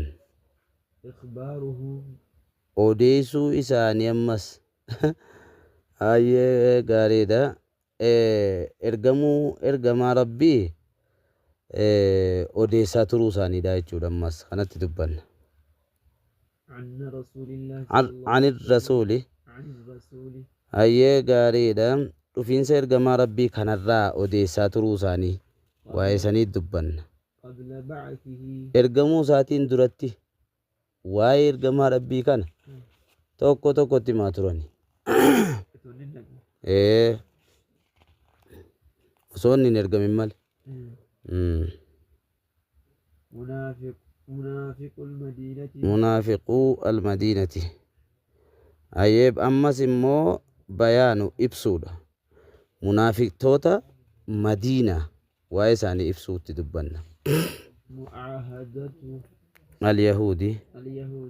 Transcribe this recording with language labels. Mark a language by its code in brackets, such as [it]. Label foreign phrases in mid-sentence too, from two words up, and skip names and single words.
[ar] إخبارهم [om] Odeessuu isaanii ammas ayyee gaariidha. Ergamaa rabbii odeessaa turuu isaaniidha jechuudha ammas kanatti dubbanna. [ar] عن رسول الله عن الرسول عن الرسول [om] ayyee gaariidha. Dhufiinsa ergamaa rabbii kanarraa odeessaa turuu isaanii waa'ee isaniit dubbanna. [ar] قبل بعثه [om] Ergamuu isaatiin duratti waa'ee ergamaa rabbii kana tokko tokkotti himaa turani. Osoo inni hin ergamin malee. [ar] منافق المدينة [om] Munaafiquu almadiinati. Ayyeeb ammas immoo bayaanu ibsuudha. Munaafiqtoota madiinaa waa'ee isaanii ibsuutti dubbanna. [ar] معاهدة Al-Yahudi اليهود